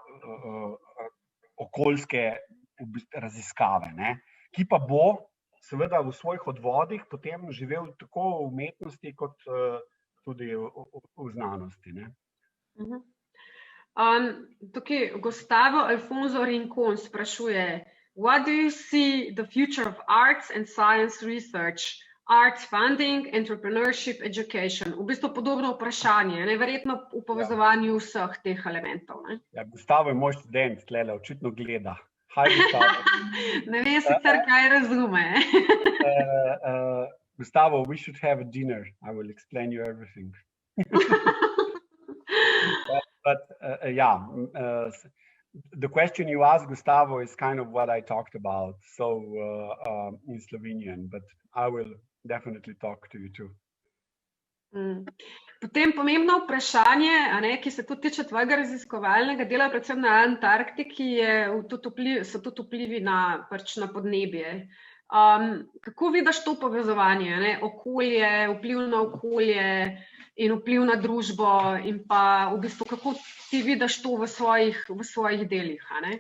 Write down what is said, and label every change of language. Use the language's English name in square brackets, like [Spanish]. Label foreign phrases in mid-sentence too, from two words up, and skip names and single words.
[Slovenian] okoljske raziskave, ne, ki pa bo seveda v svojih odvodih potem živel tako v umetnosti kot tudi v znanosti, ne. Tukaj Gustavo Alfonso Rincon sprašuje: [English] What do you see the future of arts and science research, arts funding, entrepreneurship, education? [Slovenian] V bistvu podobno vprašanje, ne, verjetno v povezovanju vseh teh elementov, ne. Ja, Gustavo je moj študent, tlele, očitno gleda. [English] Hi, Gustavo. [Slovenian] Ne vem sicer, kaj razume. [English] Gustavo, we should have a dinner. I will explain you everything. The question you asked, Gustavo, is kind of what I talked about, so in Slovenian, but I will definitely talk to you too. [Slovenian] Potem pomembno vprašanje, ki se tudi tiče tvojega raziskovalnega dela, predvsem na Antarktiki, so tudi vplivi na podnebje. Kako vidiš to povezovanje, ne? Okolje, vpliv na okolje in vpliv na družbo, in pa v bistvu kako ti vidiš to v svojih delih, a ne?